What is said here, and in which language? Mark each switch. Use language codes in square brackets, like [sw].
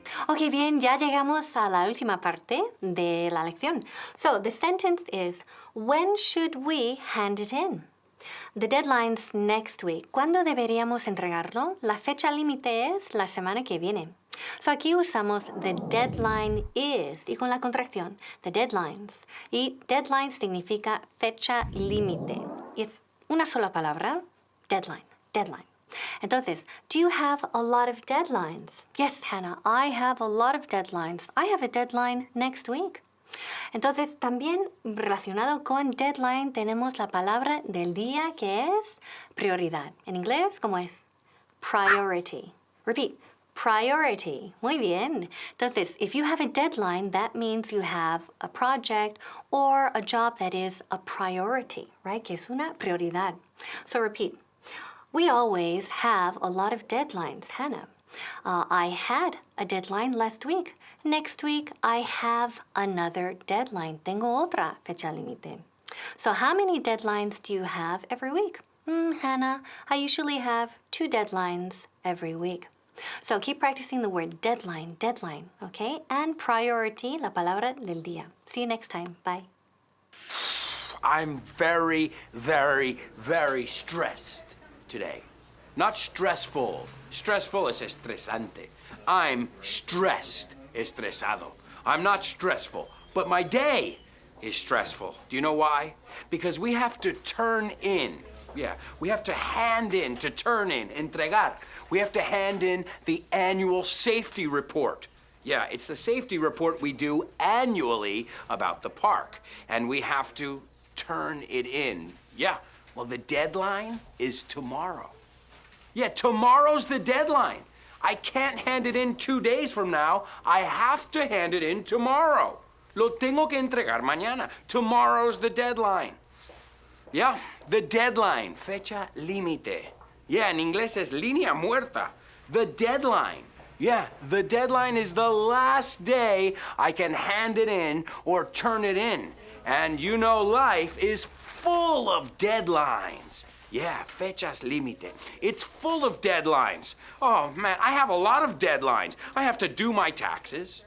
[es] Ok, bien, ya llegamos a la última parte de la lección. [en] So, the sentence is, when should we hand it in? The deadline's next week. [es] ¿Cuándo deberíamos entregarlo? La fecha límite es la semana que viene. So, aquí usamos [en] the deadline is [es] y con la contracción, the deadlines. Y deadline significa fecha límite. Y es una sola palabra, deadline, deadline. Entonces, [en] do you have a lot of deadlines? Yes, Hannah, I have a lot of deadlines. I have a deadline next week. [es] Entonces, también relacionado con deadline tenemos la palabra del día que es prioridad. En inglés, ¿cómo es? [en] Priority. Repeat. [es] Priority. Muy bien. Entonces, [en] if you have a deadline, that means you have a project or a job that is a priority, right? [es] Que es una prioridad. [en] So repeat. We always have a lot of deadlines, Hannah. I had a deadline last week. Next week, I have another deadline. [es] Tengo otra fecha límite. [en] So how many deadlines do you have every week? Hannah, I usually have 2 deadlines every week. So keep practicing the word deadline, deadline, okay? And priority, [es] la palabra del día. [en] See you next time. Bye. I'm very, very, very stressed today. Not stressful. Stressful [es] es estresante. [en] I'm stressed, [es] estresado. [en] I'm not stressful, but my day is stressful. Do you know why? Because we have to turn in. Yeah, we have to hand in, to turn in, [es] entregar. [en] We have to hand in the annual safety report. Yeah, it's the safety report we do annually about the park, and we have to turn it in. Yeah, well, the deadline is tomorrow. Yeah, tomorrow's the deadline. I can't hand it in 2 days from now. I have to hand it in tomorrow. [es] Lo tengo que entregar mañana. [en] Tomorrow's the deadline. Yeah, the deadline, [es] fecha límite. Yeah, en inglés es línea muerta. [en] The deadline. Yeah, the deadline is the last day I can hand it in or turn it in. And you know life is full of deadlines. Yeah, [es] fechas límite. [en] It's full of deadlines. Oh, man, I have a lot of deadlines. I have to do my taxes.